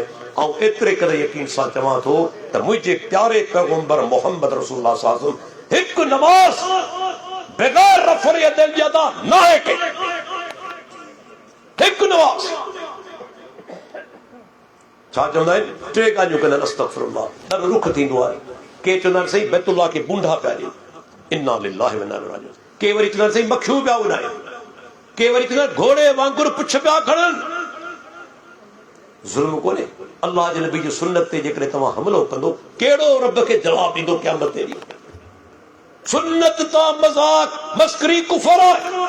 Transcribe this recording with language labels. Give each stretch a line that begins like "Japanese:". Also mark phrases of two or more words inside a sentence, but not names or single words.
Sindhi: ऐं एतिरे करे यकीन सां चवां थो त मुंहिंजे प्यारे पैगम्बर मोहम्मद रसूलुल्लाह
Arabic: صلى الله عليه وسلم
Sindhi: हिकु नमाज़ बग़ैर
Arabic: رفع اليدين
Sindhi: जी अदा न आहे कई। हिकु नमाज़। छा चवंदा आहिनि टे ॻाल्हियूं कंदा आहिनि अस्तगफिरुल्लाह ॾाढो रुख थींदो आहे के चवंदा आहिनि साईं बैतुल्लाह खे बूंढा पिया ॾियनि
Arabic: إنا لله وإنا إليه راجعون
Sindhi: के वरी चवंदा आहिनि साईं मखियूं पिया उॾाइनि के वरी चवंदा आहिनि घोड़े वांगुरु पुछ पिया खणनि ज़ुल्म कोन्हे अल्लाह जे नबी जी सुन्नत ते जेकॾहिं तव्हां हमिलो कंदो कहिड़ो रब खे जवाब ॾींदो क़यामत ते ॾींहुं सुन्नत तां मज़ाक मस्करी कुफर आहे